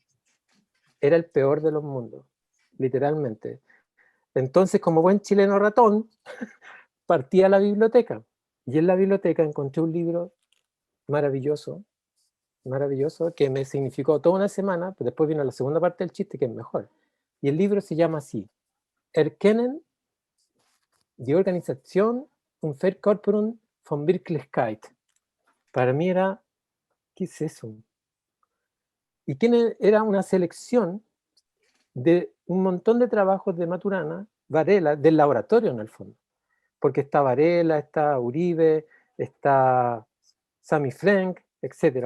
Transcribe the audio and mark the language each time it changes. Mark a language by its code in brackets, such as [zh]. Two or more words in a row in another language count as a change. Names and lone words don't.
[es] Era el peor de los mundos, literalmente. Entonces, como buen chileno ratón, partí a la biblioteca. Y en la biblioteca encontré un libro maravilloso, maravilloso, que me significó toda una semana, pero después vino la segunda parte del chiste, que es mejor. Y el libro se llama así: Erkennen die Organisation und Verkörperung von Wirklichkeit. Para mí era, ¿qué es eso? Y era una selección de un montón de trabajos de Maturana, Varela, del laboratorio en el fondo. Porque está Varela, está Uribe, está Sami Frank, etc.